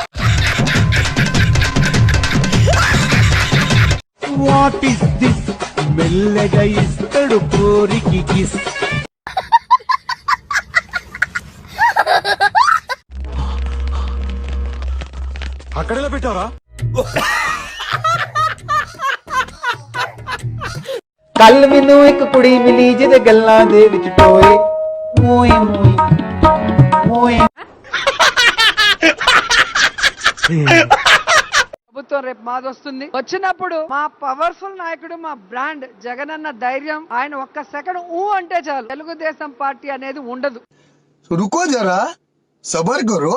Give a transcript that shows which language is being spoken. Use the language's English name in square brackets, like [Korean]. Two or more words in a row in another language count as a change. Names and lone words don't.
[English] What is this? [Telugu] మెల్లగా ఇస్తాడు కోరికి కిస్. అక్కడెలా పెట్టారా? [Punjabi] ਕੱਲ ਮੈਨੂੰ ਇੱਕ ਕੁੜੀ ਮਿਲੀ ਜਿਹਦੇ ਗੱਲਾਂ ਦੇ ਵਿੱਚ ਟੋਏ ਮੋਏ ਮੋਏ ਮੋਏ. [Telugu] ప్రభుత్వం రేపు మాది వస్తుంది. వచ్చినప్పుడు మా పవర్ఫుల్ నాయకుడు, మా బ్రాండ్ జగనన్న ధైర్యం, ఆయన ఒక్క సెకండ్ అంటే చాలు తెలుగుదేశం పార్టీ అనేది ఉండదు. [Hindi] रुको ज़रा, सब्र करो.